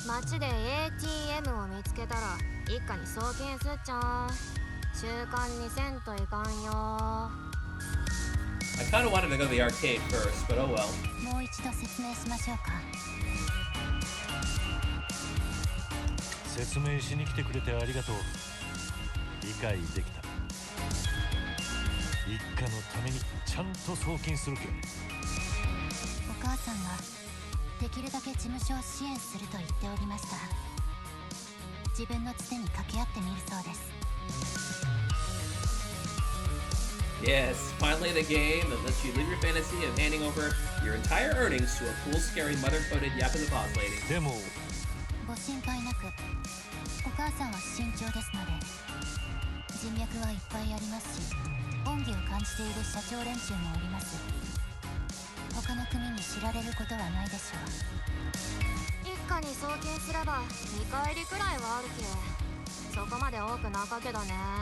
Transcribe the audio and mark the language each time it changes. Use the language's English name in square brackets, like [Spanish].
[Japanese] 街で ATM を見つけたら一家に送金すっちゃん。習慣にせんといかんよ。 [English] I kind of wanted to go to the arcade first, but oh well. [Japanese] もう一度説明しましょうか。説明しに来てくれてありがとう。理解できた。一家のためにちゃんと送金するけ。お母さんはできるだけ事務所を支援すると言っておりました。自分のつてに掛け合ってみるそうです。 [English] Yes, finally the game that lets you live your fantasy of handing over your entire earnings to a cool, scary, mother-coded Yakuza boss lady. [Japanese] でもご心配なく、お母さんは慎重ですので、人脈はいっぱいありますし、恩義を感じている社長連中もおります。他の国に知られることはないでしょう。一家に送金すれば見返りくらいはあるけ。そこまで多くなかけどね。